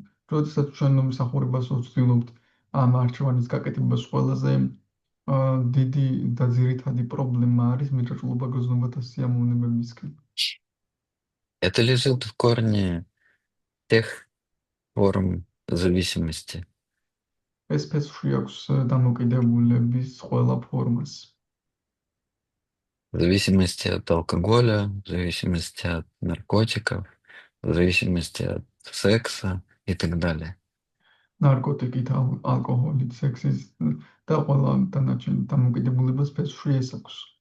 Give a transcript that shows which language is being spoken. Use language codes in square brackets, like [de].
[ka] როდესაც ჩვენ მსახურებას ვცდილობთ ამ არჩევანის გაკეთებას, ყველაზე დიდი და ძირითადი პრობლემა არის მიჯაჭვულობა გრძნობათა სიამოვნებებისკენ. [ru] Это лежит в корне тех форм зависимости. [ka] ეს ფესვში აქვს დამოკიდებულების ყველა ფორმას. [ru] В зависимости от алкоголя, в зависимости от наркотиков, в зависимости от секса и так далее. [ka] ნარკოტიკით, ალკოჰოლით, სექსის და ყველა დანარჩენ დამოკიდებულებას ფესვში ეს აქვს.